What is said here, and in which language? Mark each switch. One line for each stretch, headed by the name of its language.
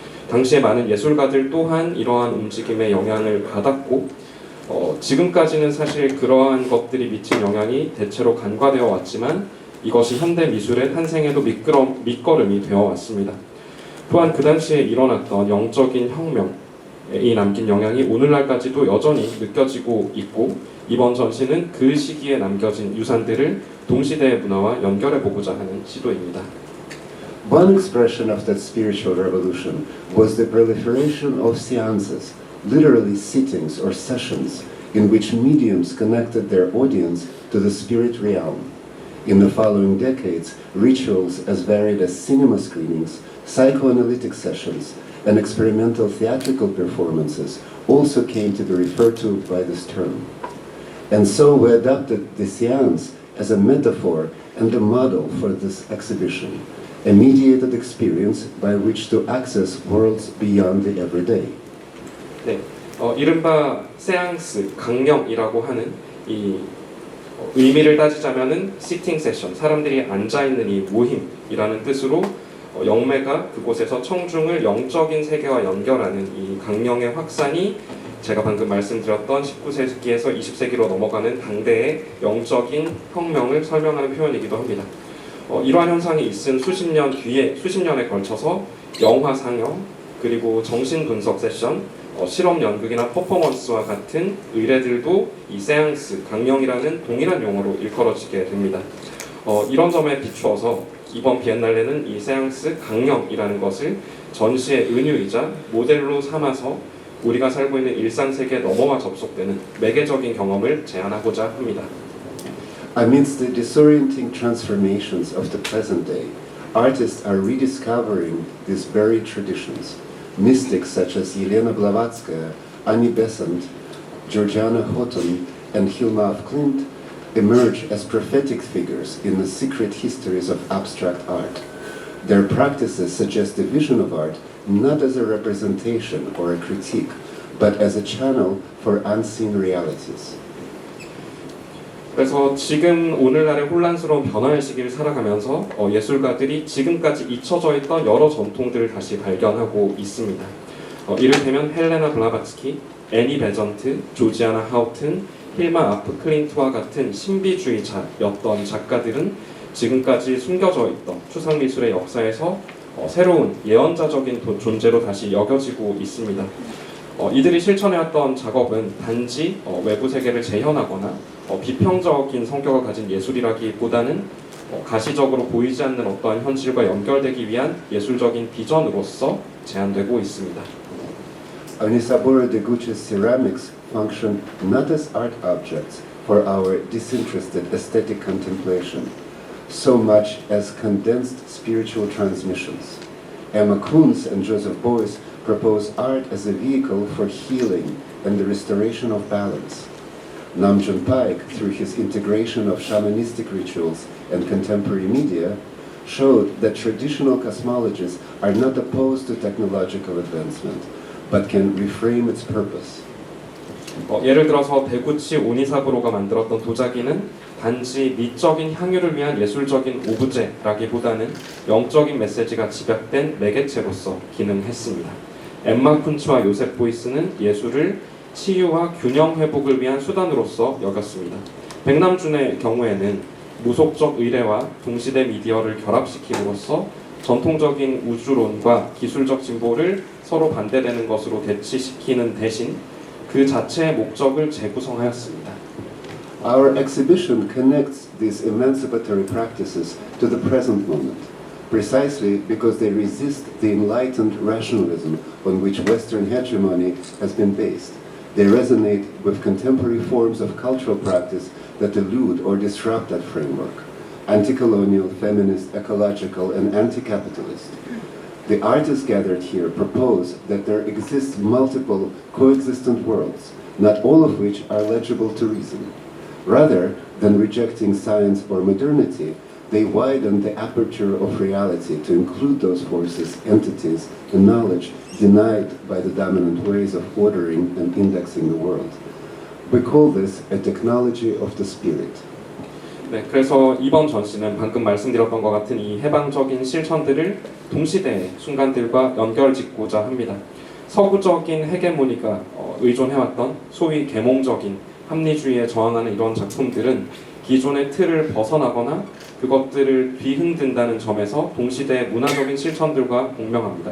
Korean: 당시에 많은 예술가들 또한 이러한 움직임에 영향을 받았고 지금까지는 사실 그러한 것들이 미친 영향이 대체로 간과되어 왔지만 이것이 현대 미술의 탄생에도 밑거름이 되어 왔습니다. 또한 그 당시에 일어났던 영적인 혁명이 남긴 영향이 오늘날까지도 여전히 느껴지고 있고 이번 전시는 그 시기에 남겨진 유산들을 동시대의 문화와 연결해보고자 하는 시도입니다.
English: One expression of that spiritual revolution was the proliferation of seances, literally sittings or sessions, in which mediums connected their audience to the spirit realm. In the following decades, rituals as varied as cinema screenings, psychoanalytic sessions, and experimental theatrical performances also came to be referred to by this term. And so we adopted the seance as a metaphor and a model for this exhibition, a mediated experience by which to access worlds beyond the everyday.
Korean: 네, 이른바 세앙스, 강령이라고 하는 이 의미를 따지자면은 시팅 세션, 사람들이 앉아있는 이 모임이라는 뜻으로 영매가 그곳에서 청중을 영적인 세계와 연결하는 이 강령의 확산이 제가 방금 말씀드렸던 19세기에서 20세기로 넘어가는 당대의 영적인 혁명을 설명하는 표현이기도 합니다. 이러한 현상이 있은 수십 년에 걸쳐서 영화 상영, 그리고 정신 분석 세션, 실험 연극이나 퍼포먼스와 같은 의례들도 이 세앙스, 강령이라는 동일한 용어로 일컬어지게 됩니다. 이런 점에 비추어서 이번 비엔날레는 이 세앙스, 강령이라는 것을 전시의 은유이자 모델로 삼아서 우리가 살고 있는 일상세계에 넘어와 접속되는 매개적인 경험을 제안하고자 합니다.
English: Amidst the disorienting transformations of the present day, artists are rediscovering these buried traditions. Mystics such as Yelena Blavatsky, Annie Besant, Georgiana Houghton, and Hilma af Klint emerge as prophetic figures in the secret histories of abstract art. Their practices suggest the vision of art not as a representation or a critique, but as a channel for unseen realities.
Korean: 그래서 지금 오늘날의 혼란스러운 변화의 시기를 살아가면서 예술가들이 지금까지 잊혀져 있던 여러 전통들을 다시 발견하고 있습니다. 이를테면 헬레나 블라바츠키, 애니 베전트, 조지아나 하우튼, 힐마 아프 클린트와 같은 신비주의자였던 작가들은 지금까지 숨겨져 있던 추상미술의 역사에서 새로운 예언자적인 존재로 다시 여겨지고 있습니다. 이들이 실천해왔던 작업은 단지 외부 세계를 재현하거나 비평적인 성격을 가진 예술이라기보다는 가시적으로 보이지 않는 어떠한 현실과 연결되기 위한 예술적인 비전으로서 제안되고 있습니다.
English: Onisaburo Deguchi's ceramics function not as art objects for our disinterested aesthetic contemplation, so much as condensed spiritual transmissions. Emma Kunz and Joseph Beuys propose art as a vehicle for healing and the restoration of balance. Nam June Paik, through his integration of shamanistic rituals and contemporary media, showed that traditional cosmologies are not opposed to technological advancement, but can reframe its purpose.
Korean: 예를 들어서 데구치 오니사부로가 만들었던 도자기는 단지 미적인 향유를 위한 예술적인 오브제라기보다는 영적인 메시지가 집약된 매개체로서 기능했습니다. 엠마 쿤츠와 요셉 보이스는 예술을 치유와 균형 회복을 위한 수단으로서 여겼습니다. 백남준의 경우에는 무속적 의례와 동시대 미디어를 결합시킴으로써 전통적인 우주론과 기술적 진보를 서로 반대되는 것으로 대치시키는 대신 그 자체의 목적을 재구성하였습니다.
English: Our exhibition connects these emancipatory practices to the present moment, precisely because they resist the enlightened rationalism on which Western hegemony has been based. They resonate with contemporary forms of cultural practice that elude or disrupt that framework: anti-colonial, feminist, ecological, and anti-capitalist. The artists gathered here propose that there exist multiple coexistent worlds, not all of which are legible to reason. Rather than rejecting science or modernity, they widen the aperture of reality to include those forces, entities, and knowledge denied by the dominant ways of ordering and indexing the world. We call this a technology of the spirit.
Korean: 네, 그래서 이번 전시는 방금 말씀드렸던 것 같은 이 해방적인 실천들을 동시대의 순간들과 연결짓고자 합니다. 서구적인 헤게모니가 의존해왔던 소위 계몽적인 합리주의에 저항하는 이런 작품들은 기존의 틀을 벗어나거나 그것들을 뒤흔든다는 점에서 동시대의 문화적인 실천들과 공명합니다.